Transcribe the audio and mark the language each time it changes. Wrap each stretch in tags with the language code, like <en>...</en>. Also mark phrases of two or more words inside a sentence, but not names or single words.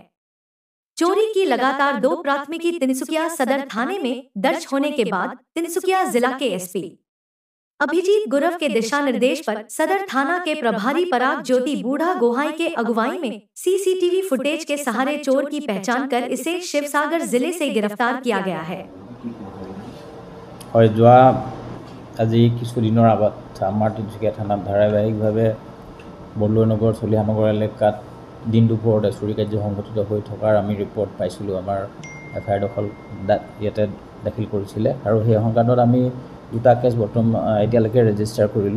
<hi>चोरी की लगातार 2 प्राथमिकी तिनसुकिया सदर थाने में दर्ज होने के बाद तिनसुकिया जिला के एसपी अभिजीत गुरव के दिशा निर्देश पर सदर थाना के प्रभारी पराग ज्योति बूढ़ा गोहाई के अगुवाई में सीसीटीवी फुटेज के सहारे चोर की पहचान कर इसे शिवसागर जिले से गिरफ्तार किया गया है।</hi> <as>আজি কিছুদিনৰ আগত আমাৰ তিনচুকীয়া থানাত ধাৰাবাহিকভাৱে বৰদলৈ নগৰ চলিহা নগৰ এলেকাত দিন দুপৰতে চুৰি কাৰ্য সংঘটিত হৈ থকাৰ আমি ৰিপৰ্ট পাইছিলোঁ। আমাৰ এফআইআৰ দখল ইয়াতে দাখিল কৰিছিলে আৰু সেই সংক্ৰান্তত আমি 2টা কেছ বৰ্তমান এতিয়ালৈকে ৰেজিষ্টাৰ কৰিলোঁ।</as>